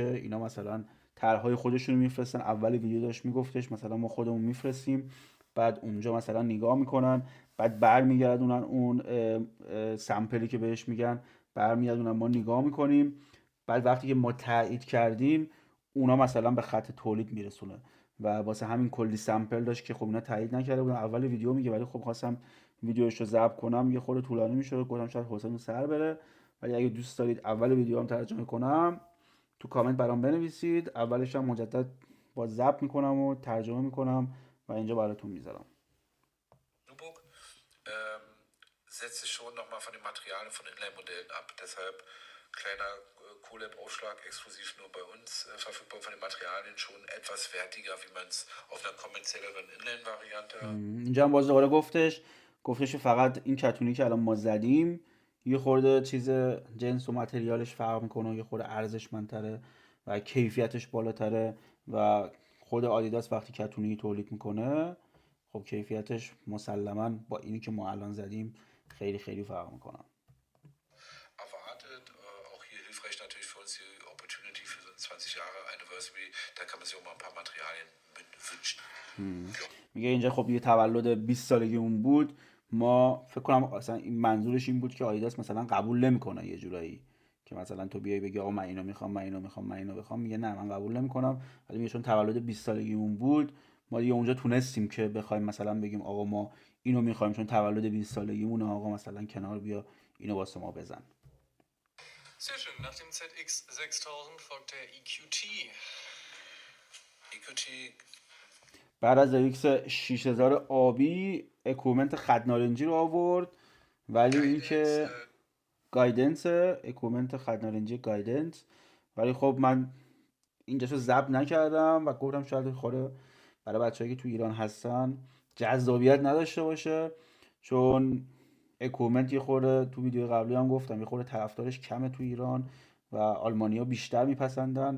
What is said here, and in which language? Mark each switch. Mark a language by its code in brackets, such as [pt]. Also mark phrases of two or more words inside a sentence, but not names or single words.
[fa] اینا مثلا طرحهای خودشون رو میفرستن. اول ویدیو داشت میگفتش مثلا ما خودمون میفرستیم، بعد اونجا مثلا نگاه میکنن، بعد برمیگردونن اون سمپلی که بهش میگن، برمیگردونن ما نگاه میکنیم، بعد وقتی که ما تایید کردیم اونا مثلا به خط تولید میرسونه و واسه همین کلی سمپل داشت که خب اینا تایید نکرده بودن. اول ویدیو میگه ولی خب خواستم ویدیوش رو ضبط کنم یه خورده طولانی میشه، گفتم شاید حوصله سر بره، ولی اگه دوست دارید اول ویدیو هم ترجمه کنم تو کامنت برام بنویسید، اولش هم مجدد با ضبط میکنم و ترجمه میکنم و اینجا براتون میذارم. [de] Nubuck setzt sich schon nochmal von den Materialien von Inline-Modellen ab. Deshalb kleiner Colab-Aufschlag, exklusiv nur bei uns verfügbar, von den Materialien schon etwas wertiger, wie man es auf einer kommerzielleren Inline-Variante. [fa] اینجا هم باز دوباره گفتش فقط این کتونی که الان ما زدیم یه خورده چیز جنس و متریالش فرق میکنه، یه خورده ارزشمندتره و کیفیتش بالاتره و خود آدیداس وقتی کتونی تولید میکنه خب کیفیتش مسلما با اینی که ما الان زدیم خیلی خیلی فرق میکنه. [de] Erwartet, auch hier hilfreich natürlich für uns die Opportunity für so ein 20 Jahre Anniversary, da kann man sich auch mal ein paar Materialien wünschen. [fa] میگه اینجا خب یه تولد 20 سالگی اون بود، ما فکر کنم اصلا این منظورش این بود که آدیداس مثلا قبول نمیکنه یه جورایی که مثلا تو بیای بگی آقا من اینو میخوام من اینو میخوام من اینو میخوام، میگه نه من قبول نمیکنم، ولی میگه چون تولد 20 سالگی اون بود ما دیگه اونجا تونستیم که بخوایم مثلا بگیم آقا ما اینو میخوایم چون تولد 20 سالگیمونه، آقا مثلا کنار بیا اینو واسه ما بزن. [de] Sehr schön. Nach dem ZX6000 folgt der EQT. EQT [fa] بعد از ZX 6000 آبی اکومنت خط نارنجی رو آورد، ولی اینکه گایدنس اکومنت خط نارنجی گایدنس، ولی خب من اینجاشو ضبط نکردم و گفتم شاید خوره برای بچه‌ای که تو ایران هستن جذابیت نداشته باشه، چون اکومنت یه خورده تو ویدیو قبلی هم گفتم یه خورده طرفدارش کمه تو ایران و آلمانی‌ها بیشتر میپسندن.